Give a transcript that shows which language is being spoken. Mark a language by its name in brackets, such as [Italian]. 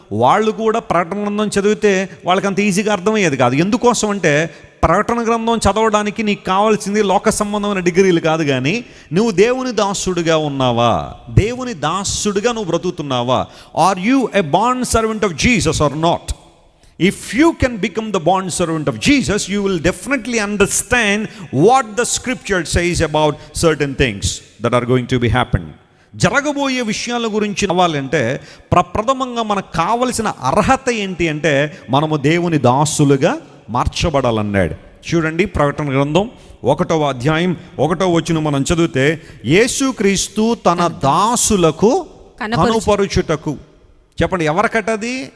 [Telugu] వాళ్ళు కూడా ప్రకటన గ్రంథం చదివితే వాళ్ళకి అంత ఈజీగా అర్థమయ్యేది కాదు. ఎందుకోసం అంటే ప్రకటన గ్రంథం చదవడానికి నీకు కావాల్సింది లోక సంబంధమైన డిగ్రీలు కాదు, కానీ నువ్వు దేవుని దాసుడుగా ఉన్నావా, దేవుని దాసుడుగా నువ్వు బ్రతుకుతున్నావా? [English] Are you a bond servant of Jesus or not? If you can become the bond servant of Jesus, you will definitely understand what the scripture says about certain things that are going to be happen. [Telugu] జరగబోయే విషయాల గురించి అవ్వాలంటే ప్రప్రథమంగా మనకు కావలసిన అర్హత ఏంటి అంటే మనము దేవుని దాసులుగా మార్చబడాలన్నాడు. చూడండి, ప్రకటన గ్రంథం 1వ అధ్యాయం 1వ వచనం మనం చదివితే, యేసుక్రీస్తు తన దాసులకు కనుపరుచుటకు. చెప్పండి, ఎవరికటది?